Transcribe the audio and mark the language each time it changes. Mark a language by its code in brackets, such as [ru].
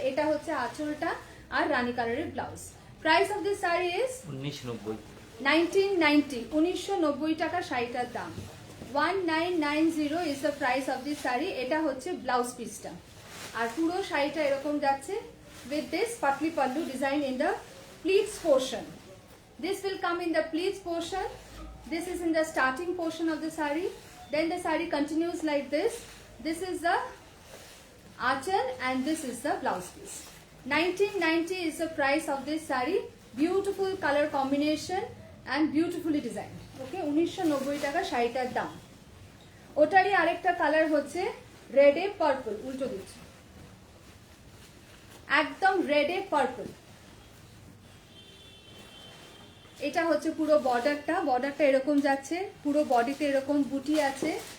[bn] এটা হচ্ছে আঁচলটা আর রানী কালারের blouse. [en] price of this sari is 1990, [bn] 1990 টাকা শাড়িটার দাম। [en] 1990 is the price of this sari. [bn] এটা হচ্ছে ব্লাউজ পিসটা, আর পুরো শাড়িটা এরকম যাচ্ছে [en] with this patli pallu design in the pleats portion. This will come in the pleats portion. This is in the starting portion of the sari. Then the sari continues like this. This is the achal and this is the blouse piece. 1990 is the price of this sari. Beautiful color combination and beautifully designed. Okay, [bn] 1990 টাকা শাড়িটার দাম। ওটারই আরেকটা colour হচ্ছে রেডে purple, উল্টো দিচ্ছি, একদম রেডে purple. এটা হচ্ছে পুরো বর্ডারটা, বর্ডারটা এরকম যাচ্ছে, পুরো বডিতে এরকম বুটি আছে।